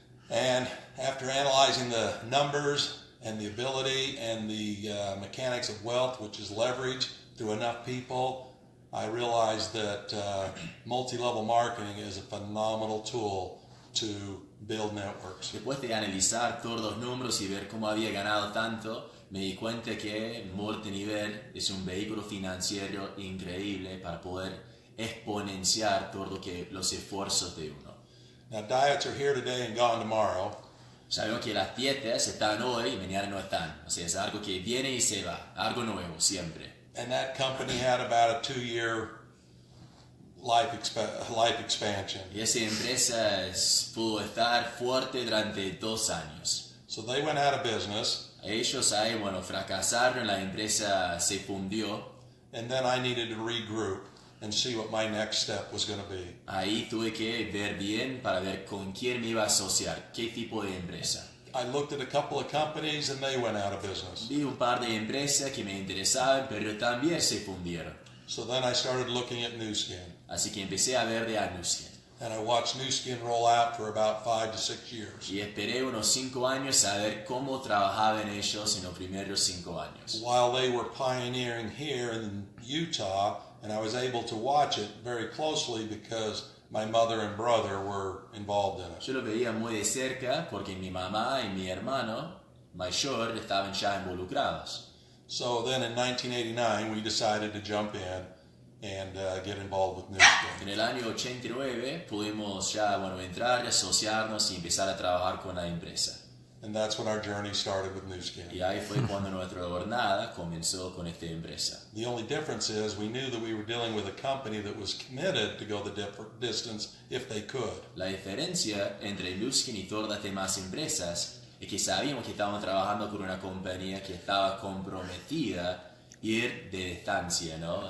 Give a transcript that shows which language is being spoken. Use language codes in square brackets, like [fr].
[en] And after analyzing the numbers and the ability and the mechanics of wealth, which is leverage through enough people, I realized that multi-level marketing is a phenomenal tool to build networks. [es] Después de analizar todos los números y ver cómo había ganado tanto, me di cuenta que multinivel es un vehículo financiero increíble para poder exponenciar todo lo que los esfuerzos de uno. [en] Now, diets are here today and gone tomorrow. [es] Sabemos que las dietas están hoy y mañana no están. O sea, es algo que viene y se va, algo nuevo siempre. [en] And that company had about a 2-year life expansion. [es] Y esa empresa pudo estar fuerte durante 2 años. [en] So they went out of business, [es] Ellos ahí, bueno, fracasaron, la empresa se fundió. [en] and then I needed to regroup and see what my next step was going to be. [es] Ahí tuve que ver bien para ver con quién me iba a asociar, qué tipo de empresa. [en] I looked at a couple of companies and they went out of business. [es] Vi un par de empresas que me interesaban, pero también se fundieron. [en] So then I started looking at Nu Skin. [es] Así que empecé a ver de Anuskin. [en] And I watched Nu Skin roll out for about 5 to 6 years. [es] Y esperé unos 5 años a ver cómo trabajaban ellos en los primeros 5 años. [en] While they were pioneering here in Utah, and I was able to watch it very closely because my mother and brother were involved in it. [es] Yo lo veía muy de cerca porque mi mamá y mi hermano mayor estaban ya involucrados. [en] So then in 1989, we decided to jump in and get involved with Nu Skin. [es] En el año 89 pudimos ya entrar, asociarnos y empezar a trabajar con la empresa. [en] And that's when our journey started with Nu Skin. [es] Y ahí fue cuando nuestra jornada comenzó con esta empresa. [en] The only difference is we knew that we were dealing with a company that was committed to go the distance if they could. [es] La diferencia entre Luskin y todas las demás empresas es que sabíamos que estábamos trabajando con una compañía que estaba comprometida a ir de distancia, ¿no?